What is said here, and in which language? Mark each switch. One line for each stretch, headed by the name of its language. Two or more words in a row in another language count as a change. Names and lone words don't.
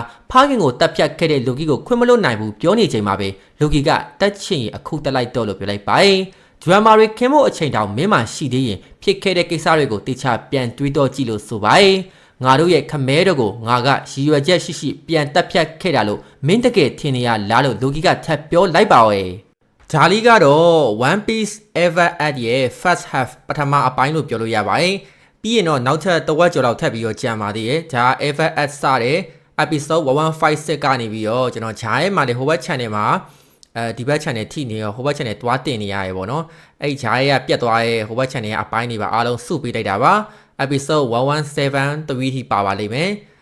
Burmese: ဖခင်ကိုတပ်ဖြတ်ခဲ့တဲ့လူကြီးကိုခွင့်မလွတ်နိုင်ဘူးပြောနေချိန်မှာပဲလူကြီးကတက်ချင်အခုတက်လိုက်တော့လို့ပြောလိုက်ပါတယ်ဒရမာတွေခင်းဖို့အချိန်တောင်မင်းမှရှိ သေးရင်ဖြစ်ခဲ့တဲ့ကိစ္စတွေကိုတေချာပြန်တွေးတောကြည့်လို့ဆိုပါတယ်ငါတို့ရဲ့ခမဲတော်ကိုငါကရည်ရွယ်ချက်ရှိပြန်တက် ဖြတ်ခဲ့တာလို့မင်းတကယ်ထင်နေရလားလို့လူကြီးကထပ်ပြောလိုက်ပါရဲ့ဒါလီကတော့ One Piece Ever at ရဲ့
English: first half
Burmese: ပထမအပိုင်းလို့ပြောလို့ရပါတယ်ပြီးရင်တော့နောက်ထပ်တဝက်ကျော်လောက်ထပ်ပြီးတော့ကြံပါသေးတယ်ဒါ Ever at စတဲ့ episode 1156ကနေပြီးတော့ကျွန်တော်ဂျားရဲ့မှာလေဟိုဘက် channel မှာဒီဘက် channel ထိနေရောဟိုဘက် channel တွားတင်နေရရေပေါ့နော်အဲ့ဂျားရဲ့ပြတ်သွားရဲ့ဟိုဘက် channel ရဲ့အပိုင်းတွေပါအားလုံးစုပေးလိုက်တာပါ episode 1173ထိပါပါလိမ့်မယ်